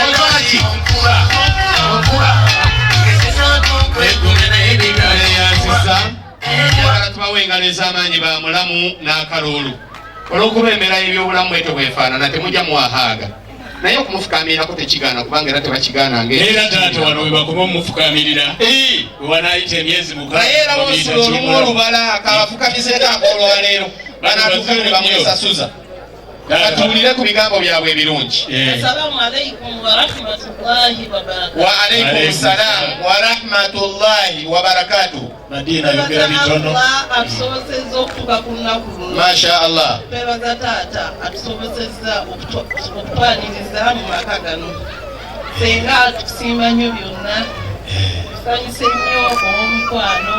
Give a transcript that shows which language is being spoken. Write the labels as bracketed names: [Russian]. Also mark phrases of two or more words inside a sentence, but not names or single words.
[Ganda] tubawenga ez'amaanyi ba mulamu n'akaloolu olw'okuba embeera y'ebyobulamu bwetyo bwefaanana temujja muwahaaga naye okumufukamirako tekigaana kubanga era tebakigaananga era taata wano we bakoma omumufukamirira wewanayita emyezi naye era olusulo olumu olubala kabafukamizeeko akoolwaleero banaatuka ne bamwesasuza katuwulire ku bigambo byabwe ebirungi [Arabic] السلام عليكم ورحمة الله وبركاته. وعليكم السلام ورحمة الله وبركاته [Ganda] Madina yogera bitono atusobozezza okutuuka ku lunaku luno. [Arabic] ما شاء الله [Ganda] Twebaza taata atusobozezza okutwaniriza mu maka gano senga tukusiima nnyo byonna tusanyuse nnyo omukwano